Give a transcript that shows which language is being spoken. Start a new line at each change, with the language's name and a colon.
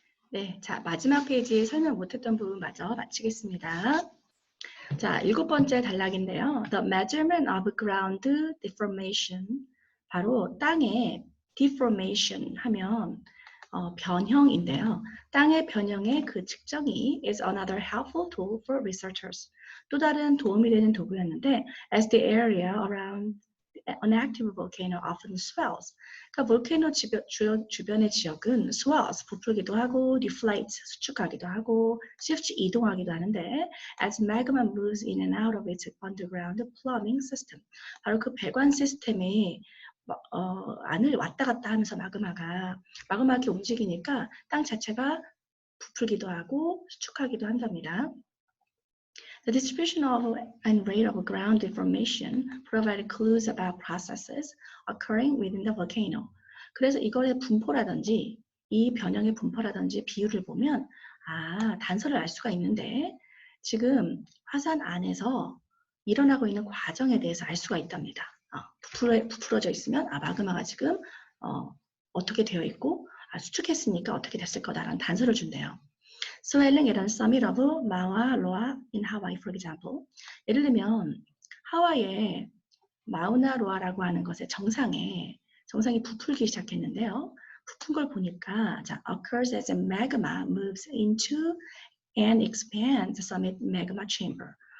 Korean: 네, 자, 마지막 페이지 설명 못했던 부분 마저 마치겠습니다. 자, 7번째 단락인데요.
English: The measurement of ground deformation.
Korean: 바로 땅의 deformation 하면 변형인데요. 땅의 변형의 그 측정이
English: is another helpful tool for researchers.
Korean: 또 다른 도움이 되는 도구였는데
English: as the area around an active volcano often swells.
Korean: 그러니까 볼케이노 주변의 지역은
English: swells,
Korean: 부풀기도 하고
English: deflates,
Korean: 수축하기도 하고
English: shifts,
Korean: 이동하기도 하는데
English: as magma moves in and out of its underground plumbing system.
Korean: 바로 그 배관 시스템이 안을 왔다 갔다 하면서 마그마가 이렇게 움직이니까 땅 자체가 부풀기도 하고 수축하기도 한답니다.
English: The distribution of and rate of ground deformation provided clues about processes occurring within the volcano.
Korean: 그래서 이거의 분포라든지 이 변형의 분포라든지 비율을 보면 단서를 알 수가 있는데 지금 화산 안에서 일어나고 있는 과정에 대해서 알 수가 있답니다. 부풀어져 있으면 마그마가 지금 어떻게 되어 있고 수축했으니까 어떻게 됐을 거다라는 단서를 준대요.
English: Swelling이라는 summit of Mauna Loa in Hawaii, for example.
Korean: 예를 들면 하와이의 마우나로아라고 하는 것의 정상이 부풀기 시작했는데요. 부푼 걸 보니까
English: occurs as a magma moves into and expands the summit magma chamber.